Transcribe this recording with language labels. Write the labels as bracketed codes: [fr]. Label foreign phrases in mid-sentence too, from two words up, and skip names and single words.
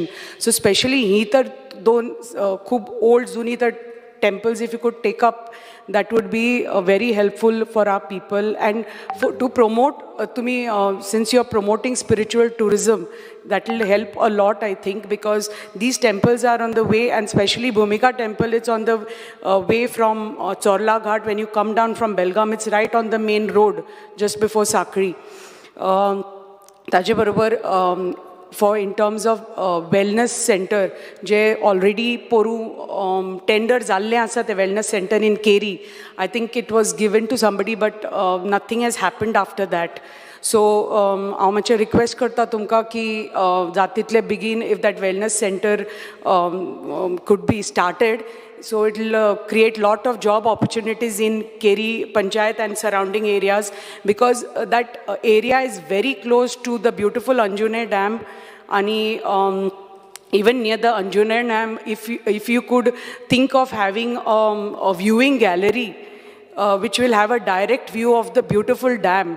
[kok] सो स्पेशली ही तर दोन खूब ओल्ड जुनी तर [en] temples, if you could take up, that would be very helpful for our people. And to promote, since you're promoting spiritual tourism, that will help a lot, I think, because these temples are on the way, and especially Bhumika temple, it's on the way from Chorla Ghat. When you come down from Belgaum, it's right on the main road, just before Sakri. [kok] ताजे बरोबर [en] for in terms of wellness center, [kok] जे already पोरू tender जाल्ले आसा ते [en] wellness center in Keri. I think it was given to somebody, but nothing has happened after that. So [kok] हांव मातशें रिक्वेस्ट करता तुमकां की जातीतले बेगीन [en] if that wellness center could be started, so it will create lot of job opportunities in Keri Panchayat and surrounding areas, because that area is very close to the beautiful Anjune Dam. And even near the Anjune Dam, if you could think of having a viewing gallery which will have a direct view of the beautiful dam.